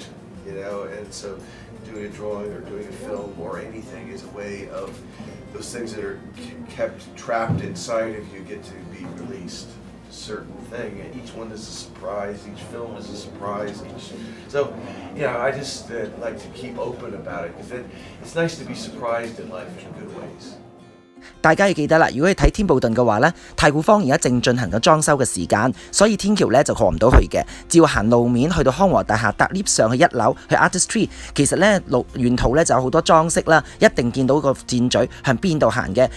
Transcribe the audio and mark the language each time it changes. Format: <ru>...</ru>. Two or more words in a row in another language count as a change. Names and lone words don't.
<en>And so doing a drawing or doing a film or anything is a way of those things that are kept trapped inside of you get to be released. A certain thing, and each one is a surprise, each film is a surprise. So, I just like to keep open about it, because it's nice to be surprised in life in good ways.</en> <yue>大家要記得啦，如果你睇天布頓嘅話呢，太古坊而家正進行緊裝修嘅時間，所以天橋呢就過唔到去嘅，只要行路面去到康和大廈搭 lift 上去1樓去 Artistry。其實呢沿途呢就有好多裝飾啦，一定見到個箭嘴向邊度行嘅。</yue>